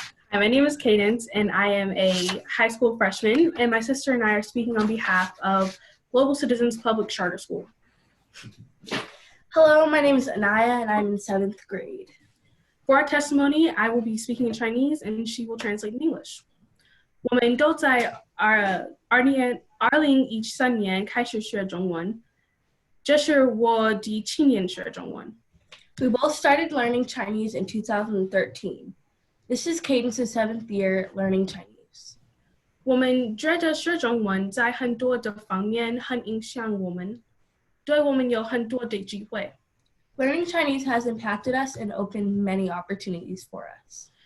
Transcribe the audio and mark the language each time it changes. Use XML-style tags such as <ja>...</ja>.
<en>Hi, my name is Cadence, and I am a high school freshman, and my sister and I are speaking on behalf of Global Citizens Public Charter School. Hello, my name is Anaya, and I'm in 7th grade. For our testimony, I will be speaking in Chinese, and she will translate in English.</en> <zh>我们都在2013年开始学中文，这是我第7年学中文。</zh> <en>We both started learning Chinese in 2013. This is Cadence's 7th year learning Chinese.</en> <zh>我们觉得学中文在很多的方面很影响我们，对我们有很多的机会。</zh> <en>Learning Chinese has impacted us and opened many opportunities for us.</en>